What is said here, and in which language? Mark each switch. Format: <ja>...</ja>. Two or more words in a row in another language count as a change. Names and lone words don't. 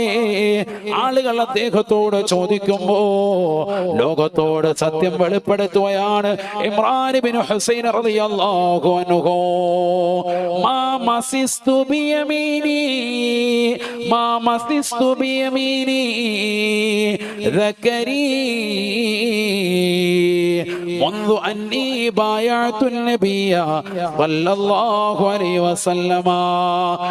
<ml>ആളുകൾ അദ്ദേഹത്തോട് ചോദിക്കുമ്പോ ലോകത്തോട് സത്യം വെളിപ്പെടുത്തുകയാണ് ഇമ്രാൻ ഇബ്നു ഹുസൈൻ</ml> <ar>رضي الله عنه. ما مسست بيميني ذكري منذ أني بايعت النبي صلى الله عليه وسلم.</ar>